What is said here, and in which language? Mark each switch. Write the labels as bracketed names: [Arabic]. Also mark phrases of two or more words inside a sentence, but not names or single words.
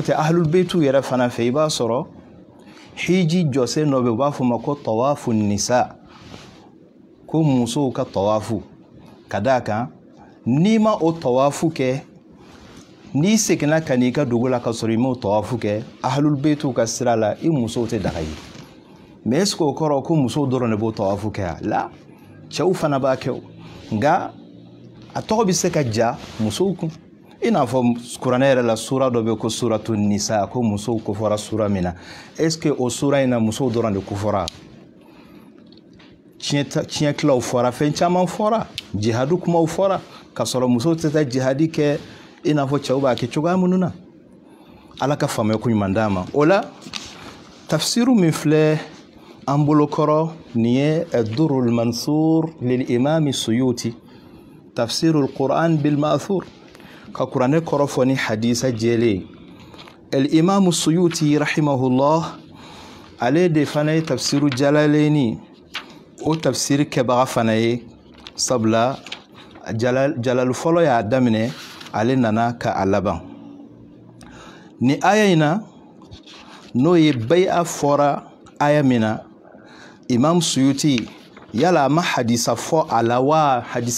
[Bambara] tɛ [Arabic] أهل البيت [Bambara] yɛrɛ fana fɛ i b'a sɔrɔ hiji jɔsen dɔ bɛ u b'a fɔ ma ko [Arabic] طواف النساء [Bambara] ko musow ka tawafu ka d'a kan n'i ma o tawafu kɛ n'i seginna ka n'i ka dugu la ka sɔrɔ i m'o tawafu kɛ [Arabic] أهل البيت [Bambara] ka sira la i musow tɛ daga ye [French] mais est-ce que [Bambara] o kɔrɔ ko musow dɔrɔn de b'o tawafu kɛ a la cɛw fana b'a kɛ o nka a tɔgɔ bɛ se ka ja musow kun i n'a fɔ kuranɛ yɛrɛ la sura dɔ bɛ ko [Arabic] سورة النساء [Bambara] ko musow kofɔra sura min na [French] est-ce que [Bambara] o sura in na musow dɔrɔn de kofɔra tiɲɛ tilaw fɔra fɛn caman fɔra jihadu kumaw fɔra ka sɔrɔ musow tɛ taa jihadi kɛ i n'a fɔ cɛw b'a kɛ cogoya minnu na ala ka faamuya ko ɲuman d'a ma o la tafsiru min filɛ an bolokɔrɔ nin ye [Arabic] الدر المنثور للإمام [Bambara] suyuti [Arabic] تفسير القرآن بالمأثور [Bambara] ka kuranɛ kɔrɔ fɔ ni hadisa jɛlen [Arabic] الإمام السيوطي رحمه الله [Bambara] ale de fana ye [Arabic] تفسير الجلالين [Bambara] o tafsir kɛbaga fana ye sabula jalal fɔlɔ y'a daminɛ ale nana ka a laban ni aya in na n'o ye bai'a fɔra aya min na imam suyuti yala a ma hadisa fɔ a la wa hadisa